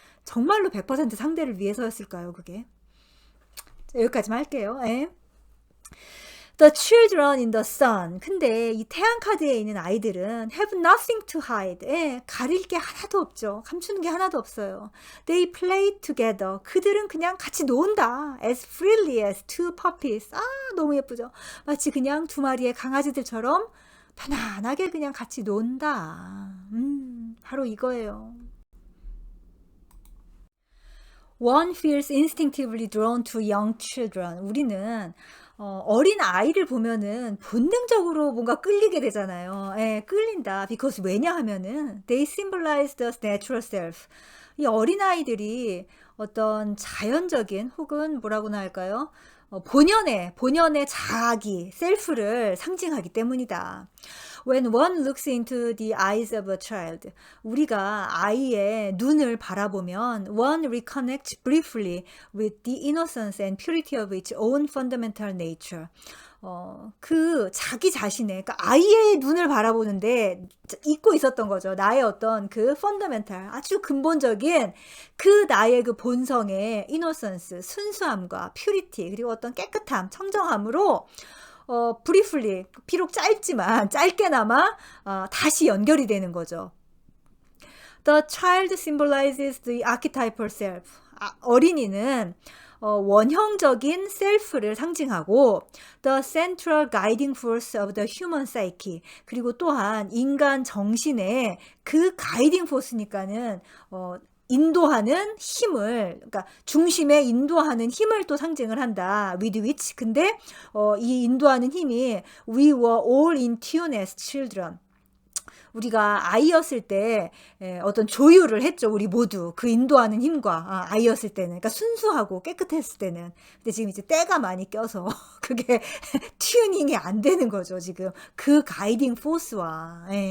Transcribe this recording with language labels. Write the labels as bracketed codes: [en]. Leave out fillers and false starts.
[ko] 정말로 100% 상대를 위해서였을까요, 그게? 여기까지만 할게요. 예. [en] The children in the sun. [ko] 근데 이 태양 카드에 있는 아이들은 [en] have nothing to hide. [ko] 예, 가릴 게 하나도 없죠. 감추는 게 하나도 없어요. [en] They play together. [ko] 그들은 그냥 같이 논다. [en] As freely as two puppies. [ko] 너무 예쁘죠. 마치 그냥 두 마리의 강아지들처럼 편안하게 그냥 같이 논다. 바로 이거예요. [en] One feels instinctively drawn to young children. [ko] 우리는 어린 아이를 보면은 본능적으로 뭔가 끌리게 되잖아요. 예, 끌린다. [en] Because [ko] 왜냐 하면은 [en] they symbolize the natural self. [ko] 이 어린 아이들이 어떤 자연적인 혹은 뭐라고나 할까요? 본연의 자기, 셀프를 상징하기 때문이다. [en] When one looks into the eyes of a child, [ko] 우리가 아이의 눈을 바라보면 [en] one reconnects briefly with the innocence and purity of its own fundamental nature. [ko] 그 자기 자신의, 그러니까 아이의 눈을 바라보는데 잊고 있었던 거죠. 나의 어떤 그 펀더멘탈, 아주 근본적인 그 나의 그 본성의 이노선스, 순수함과 퓨리티, 그리고 어떤 깨끗함, 청정함으로 브리플리, 비록 짧게나마 다시 연결이 되는 거죠. [en] The child symbolizes the archetypal self. [ko] 어린이는 원형적인 셀프를 상징하고 [en] the central guiding force of the human psyche. [ko] 그리고 또한 인간 정신의 그 가이딩 포스니까는 인도하는 힘을, 그러니까 중심에 인도하는 힘을 또 상징을 한다. [en] with which. [ko] 근데 이 인도하는 힘이 [en] we were all in tune as children. [ko] 우리가 아이였을 때 어떤 조율을 했죠. 우리 모두 그 인도하는 힘과 아이였을 때는, 그러니까 순수하고 깨끗했을 때는. 근데 지금 이제 때가 많이 껴서 그게 튜닝이 안 되는 거죠. 지금 그 가이딩 포스와.